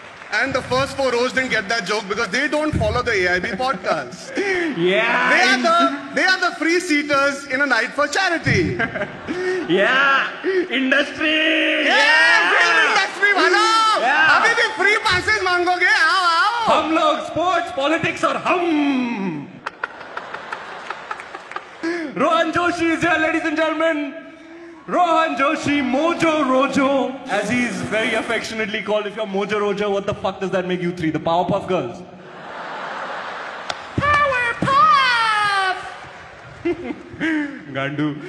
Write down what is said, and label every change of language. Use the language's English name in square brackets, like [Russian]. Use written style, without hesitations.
[English] And the first 4 rows didn't get that joke because they don't follow the AIB podcast. Yeah. They are the free seaters in a night for charity. Yeah. Industry. Yeah. [Hindi] Film industry वालों. [English] Yeah. [Hindi] अभी भी free passes मांगोगे? आओ. हम लोग sports, politics और हम. [English] Rohan Joshi is here, ladies and gentlemen. Rohan Joshi, Mojo Rojo, as he's very affectionately called. If you're Mojo Rojo, what the fuck does that make you 3? The Powerpuff Girls? Powerpuff! Gandu.